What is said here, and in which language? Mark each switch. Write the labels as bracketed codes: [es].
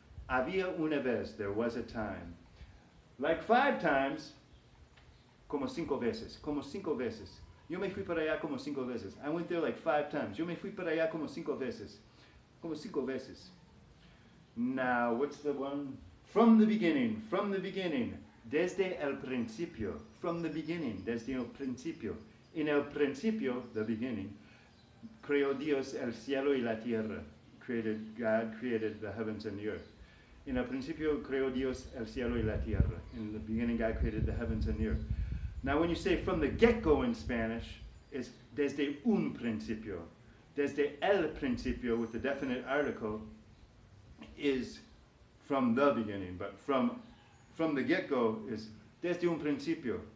[es] Había una vez, [en] there was a time. Like 5 times, [es] como 5 veces, como 5 veces. Yo me fui para allá como 5 veces. [en] I went there like 5 times. [es] Yo me fui para allá como 5 veces. Como 5 veces. [en] Now, what's the one? From the beginning, from the beginning. [es] Desde el principio, [en] from the beginning, [es] desde el principio. En el principio, [en] the beginning, [es] creó Dios el cielo y la tierra. [en] God created the heavens and the earth. [es] En el principio creó Dios el cielo y la tierra. [en] In the beginning, God created the heavens and the earth. Now, when you say from the get-go in Spanish, it's [es] desde un principio. Desde el principio, [en] with the definite article, is from the beginning, but from the get-go is [es] desde un principio.